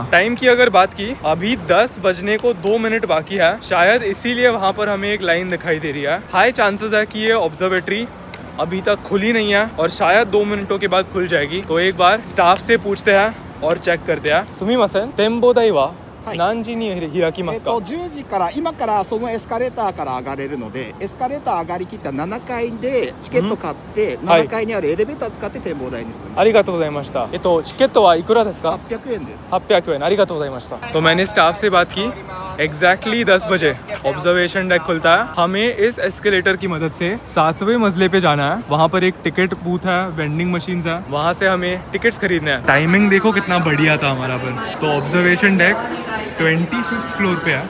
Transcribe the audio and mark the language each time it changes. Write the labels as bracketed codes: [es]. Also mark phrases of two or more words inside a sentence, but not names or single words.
[hi] टाइम की अगर बात की, अभी 10 बजने को 2 मिनट बाकी है। शायद इसीलिए वहाँ पर हमें एक लाइन दिखाई दे रही है। [en] high chances [hi] है कि ये ऑब्जर्वेटरी अभी तक खुली नहीं है और शायद 2 मिनटों के बाद खुल जाएगी। तो एक बार स्टाफ से पूछते हैं और चेक करते हैं। [ja] すみません、展望台は何時に開きますか 10時から今からそのエスカレーターから上がれるので、エスカレーター上がりきった7階でチケット買って7階にあるエレベーター使って展望台に進む。ありがとうございました。チケットはいくらですか 800円です。 800 円。ありがとうございました। [hi] तो मैंने स्टाफ से बात की, एग्जैक्टली 10 बजे [en] observation deck [hi] खुलता है। हमें इस एस्केलेटर की मदद से 7वें मंजिले पे जाना है। वहाँ पर एक [en] ticket booth [hi] है, [en] vending machine [hi] है, वहाँ से हमें टिकट्स खरीदने हैं। टाइमिंग देखो कितना बढ़िया था हमारा पर। तो [en] observation deck [hi] 25th फ्लोर पे है।